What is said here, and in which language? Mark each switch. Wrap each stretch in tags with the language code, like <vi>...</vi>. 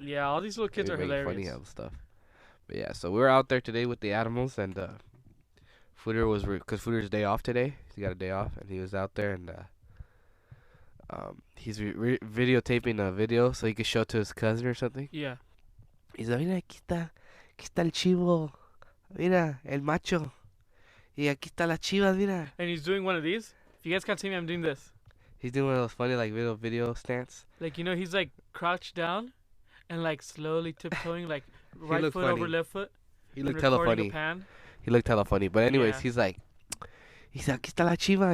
<en>Yeah, all these little kids are hilarious. Funny hell stuff. But yeah, so we were out there today with the animals, and Footer was because Footer's day off today. He got a day off, and he was out there, and he's videotaping a video so he could show it to his cousin or something. Yeah. He's like,</en> <es>mira, aquí está el chivo, mira, el macho, y aquí está la chiva, mira.</es> <en>And he's doing one of these. If you guys can't see me, I'm doing this. He's doing one of those funny like video stance. Like, you know, he's like crouched down and like slowly tiptoeing, like right foot funny. over left foot. He looked hella funny. He looked hella funny. But anyways, he's like,</en> <es>aquí está la chiva.</es>